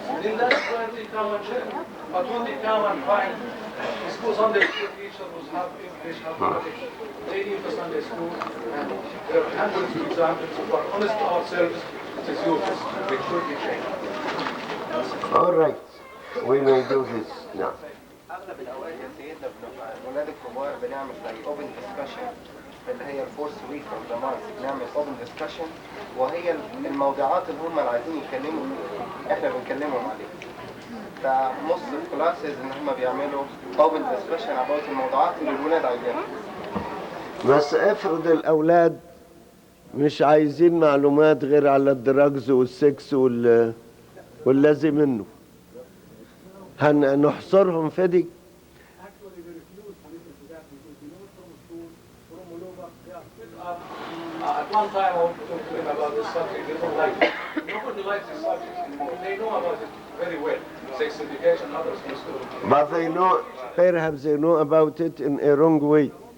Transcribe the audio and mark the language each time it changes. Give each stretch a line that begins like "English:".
English: Then that's where they come and share. But when they come and find the school Sunday school teacher who's half English, half Arabic, they leave the Sunday school, and there are hundreds of examples of our honest to ourselves, it is useless. We should be changed. All right, we may do this now.
Arabic: اغلب الاوقات يا سيدنا بنبقى الولاد الكبار بنعمل زي اوبن ديسكشن اللي هي
English: الفورس week of the month,
Arabic: بنعمل اوبن ديسكشن وهي الموضوعات اللي هم اللي عايزين يتكلموا فيها احنا بنكلمهم عليها. فنص الكلاسز ان هم بيعملوا اوبن ديسكشن اباوت الموضوعات اللي الولاد عايزينها. بس افرض الاولاد مش عايزين معلومات غير على الدراجز والسكس واللازم منه، هنحصرهم في دي؟
English: At one time I want to talk to them about this subject. They don't like it. Nobody likes this subject anymore. They know about it very well. Sex education, others used to. But they know, perhaps they know about it in a wrong way.